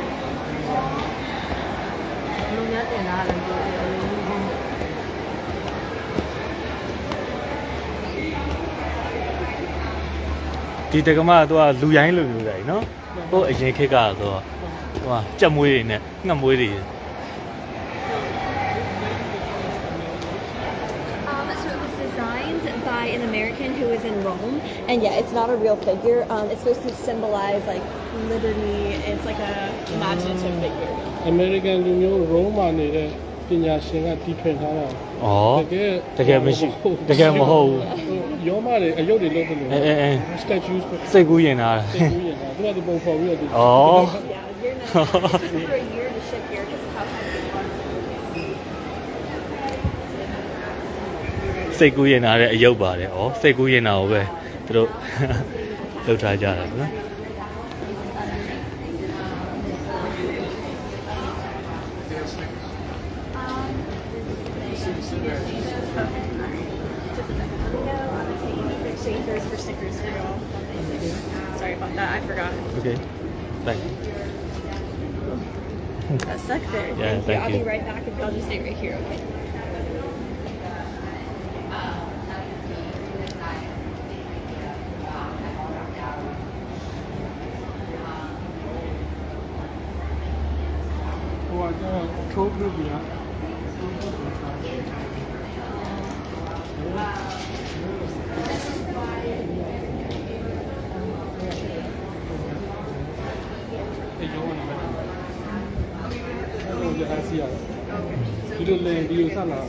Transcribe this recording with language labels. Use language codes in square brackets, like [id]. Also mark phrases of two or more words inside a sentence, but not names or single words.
[my] လူများတင်လာတယ်ပြောတယ်အလုံးစုံ ဒီတက္ကမကသူကလူရိုင်းလိုမျိုးတယ်နော်ဟိုအရင်ခေတ်ကဆိုတော့ဟိုဟာကြက်မွေးတွေနဲ့ငှက်မွေးတွေ [en] So it was designed by an American who was in Rome, and yeah, it's not a real figure. It's supposed to symbolize like liberty. It's like a imaginative figure. [my] American လူမျိုး Rome မှာနေတဲ့ပညာရှင်ကတီးထွင်ထားတာ တကယ်မရှိတကယ်မဟုတ်ဘူး ရောမတွေအယုတ်တွေလုပ်တယ်လို့ statues စိတ်ကူးရင်တာ စိတ်ကူးရင်တာသူကဒီပုံဖော်ပြီးတော့ဒီ [en] Yeah, you're not. It took over a year to ship here because of how heavy it was. [my] စိတ်ကူးရင်တာတဲ့အယုတ်ပါတယ်ဩစိတ်ကူးရင်တာကိုပဲသူတို့လှုပ်ထားကြတာနော် [en] Shakers for stickers for y'all. Sorry about that. I forgot. Okay thank you That's stuck there. Yeah, thank I'll you. be right back. I'll just stay right here. Okay. Tour group [my] ကြီးอ่ะ အဲ့ရောနေမယ် အဲ့ဒါစီရဒီလိုလေဒီလိုဆက်လာ